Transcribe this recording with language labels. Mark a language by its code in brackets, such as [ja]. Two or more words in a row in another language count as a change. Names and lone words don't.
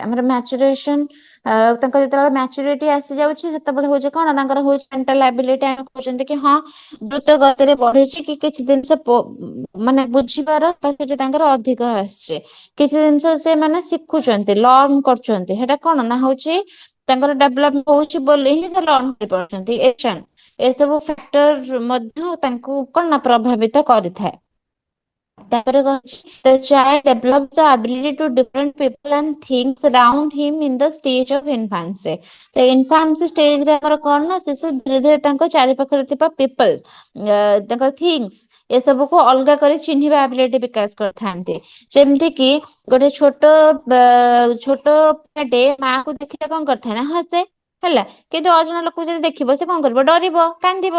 [or] ଆମର ମ୍ୟାଚୁରେସନ ତାଙ୍କର ଯେତେବେଳେ ମ୍ୟାଚୁରିଟି ଆସିଯାଉଛି ସେତେବେଳେ ହଉଛି କଣ ତାଙ୍କର ହଉଛି [en] mental ability [or] ଆମେ କହୁଛନ୍ତି କି ହଁ ଦ୍ରୁତ ଗତିରେ ବଢିଛି କି କିଛି ଜିନିଷ ମାନେ ବୁଝିବାର ସେଟା ତାଙ୍କର ଅଧିକ ଆସିଛି। କିଛି ଜିନିଷ ସେ ମାନେ ଶିଖୁଛନ୍ତି ଲର୍ଣ କରୁଛନ୍ତି ସେଟା କଣ ନା ହଉଛି ତାଙ୍କର ଡେଭଲପ ହଉଛି ବୋଲି ହିଁ ସେ ଲର୍ଣ କରିପାରୁଛନ୍ତି ଏସବୁ ଫ୍ୟାକ୍ଟର ମଧ୍ୟ ତାଙ୍କୁ କଣ ନା ପ୍ରଭାବିତ କରିଥାଏ। ତାପରେ କଣ [en] the child develops the ability to different people and things around him in the stage of infancy। [or] ତ [en] infancy stageରେ [or] ଆମର କଣ ନା ଶିଶୁ ଧୀରେ ଧୀରେ ତାଙ୍କ ଚାରି ପାଖରେ ଥିବା ପିପଲ ତାଙ୍କର ଥିଙ୍ଗସ ଏସବୁକୁ ଅଲଗା କରି ଚିହ୍ନିବା ଆବିଲିଟି ବିକାଶ କରିଥାନ୍ତି। ଯେମିତି କିି ଗୋଟେ ଛୋଟ ପିଲାଟେ ମା କୁ ଦେଖିଲେ କଣ କରିଥାଏ ନା ହସେ ହେଲା କିନ୍ତୁ ଅଜଣା ଲୋକକୁ ଯଦି ଦେଖିବ ସେ କଣ କରିବ ଡରିବ କାନ୍ଦିବ।